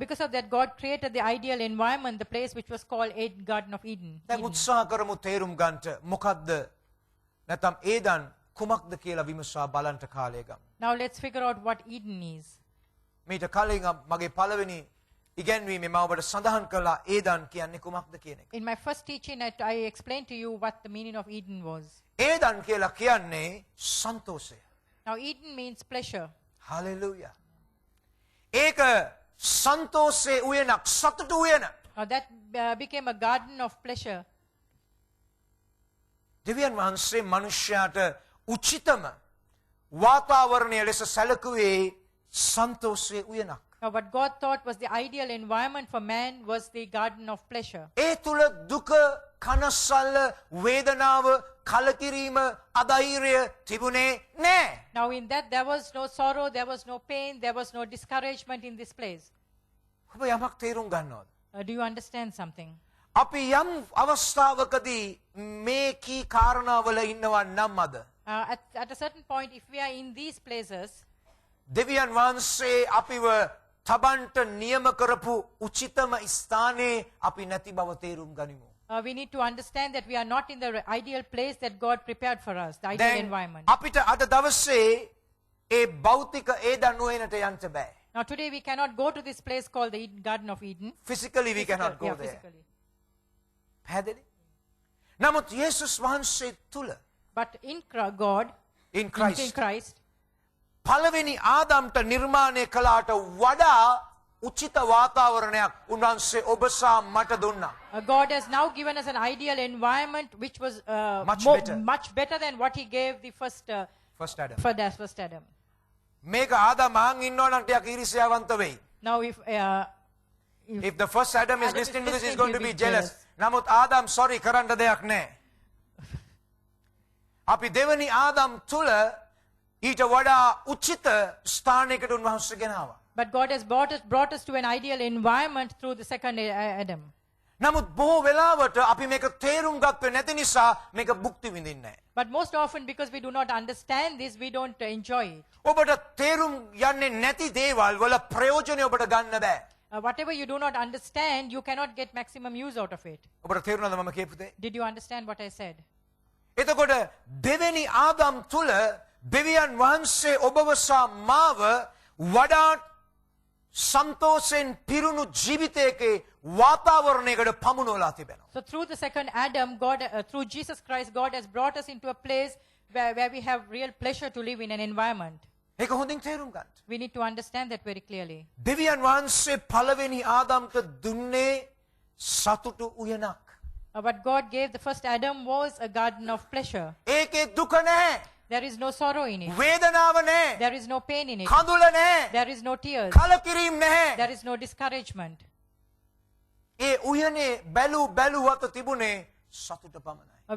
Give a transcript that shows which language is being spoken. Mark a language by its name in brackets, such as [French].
[English] Because of that, God created the ideal environment, the place which was called Garden of Eden. [Sinhala] දැන් උත්සාහ කරමු තේරුම් ගන්නට මොකද්ද නැත්නම් ඒදන් කුමක්ද කියලා විමසා බලන්න කාලය ගමු. [English] Now let's figure out what Eden is. [Sinhala] මීට කලින් මගේ පළවෙනි ඉගැන්වීමේ මම ඔබට සඳහන් කළා ඒදන් කියන්නේ කුමක්ද කියන එක. [English] In my first teaching, I explained to you what the meaning of Eden was. [Sinhala] Eden කියලා කියන්නේ සන්තෝෂය. [English] Now Eden means pleasure. [Sinhala] Hallelujah. ඒක සන්තෝෂයේ උයනක් සතුටු උයන. [English] Now that became a garden of pleasure. [Sinhala] දෙවියන් වහන්සේ මනුෂ්‍යයාට උචිතම වාතාවරණය ලෙස සැලකුවේ සන්තෝෂයේ උයනක්. [English] Now what God thought was the ideal environment for man was the garden of pleasure. [Sinhala] ඒ තුල දුක, කනස්සල්ල, වේදනාව, කලකිරීම, අධෛර්යය තිබුණේ නැහැ. [English] Now in that there was no sorrow, there was no pain, there was no discouragement in this place. [Sinhala] ඔබ යමක් තේරුම් ගන්නවද? [English] Do you understand something? [Sinhala] අපි යම් අවස්ථාවකදී මේ කී කාරණාවල ඉන්නවා නම් අද [English] At a certain point, if we are in these places, [Sinhala] දෙවියන් වහන්සේ අපිව තබන්ට නියම කරපු උචිතම ස්ථානයේ අපි නැති බව තේරුම් ගනිමු. [English] we need to understand that we are not in the ideal place that God prepared for us, the ideal [Sinhala] දැන් [English] environment. [Sinhala] අපිට අද දවසේ ඒ භෞතික ඒදන් උයනට යන්න බෑ. [English] Now today we cannot go to this place called the Garden of Eden. Physically we cannot go there. Physically. [Sinhala] පැහැදිලි? නමුත් යේසුස් වහන්සේ තුල [English] But in God, in Christ in Christ, [Sinhala] පළවෙනි ආදම්ට නිර්මාණය කළාට වඩා උචිත වාතාවරණයක් උන්වහන්සේ ඔබ සහ මට දුන්නා. [English] God has now given us an ideal environment which was much better than what He gave the first Adam. first Adam. [Sinhala] මේක ආදම් අහන් ඉන්නවා නම් ටිකක් ඊර්ෂ්‍යාවන්ත වෙයි. [English] Now If the first Adam is Adam listening to is this, he's listening, going to he'll be be jealous. jealous. [Sinhala] නමුත් Adam sorry කරන්න දෙයක් නැහැ. අපි දෙවනි ආදම් තුල ඊට වඩා උචිත ස්ථානයකට උන්වහන්සේ ගෙනාවා. [English] But God has brought us to an ideal environment through the second Adam. [Sinhala] නමුත් බොහෝ වෙලාවට අපි මේක තේරුම් ගත්තේ නැති නිසා මේක භුක්ති විඳින්නේ නැහැ. [English] But most often, because we do not understand this, we don't enjoy it. [Sinhala] ඔබට තේරුම් යන්නේ නැති දේවල් වල ප්‍රයෝජනය ඔබට ගන්න බෑ. [English] Whatever you do not understand, you cannot get maximum use out of it. [Sinhala] ඔබට තේරුණාද මම කියපු දේ? [English] Did you understand what I said? [Sinhala] එතකොට දෙවෙනි ආදම් තුල දෙවියන් වහන්සේ ඔබව සහ මාව වඩාත් සන්තෝෂෙන් පිරුණු ජීවිතයක වාතාවරණයකට පමුණවලා තිබෙනවා. [English] So through the second Adam, through Jesus Christ, God has brought us into a place where we have real pleasure to live in an environment. [Sinhala] ඒක හොඳින් තේරුම් ගන්න. [English] We need to understand that very clearly. [Sinhala] දෙවියන් වහන්සේ පළවෙනි ආදම්ට දුන්නේ සතුටු උයනක්. [English] What God gave the first Adam was a garden of pleasure. [Sinhala] ඒකේ දුක නැහැ. [English] There is no sorrow in it. [Sinhala] වේදනාව නැහැ. [English] There is no pain in it. [Sinhala] කඳුල නැහැ. [English] There is no tears. [Sinhala] කලකිරීම නැහැ. [English] There is no discouragement. [Sinhala] ඒ උයනේ බැලුවත තිබුණේ සතුට පමණයි.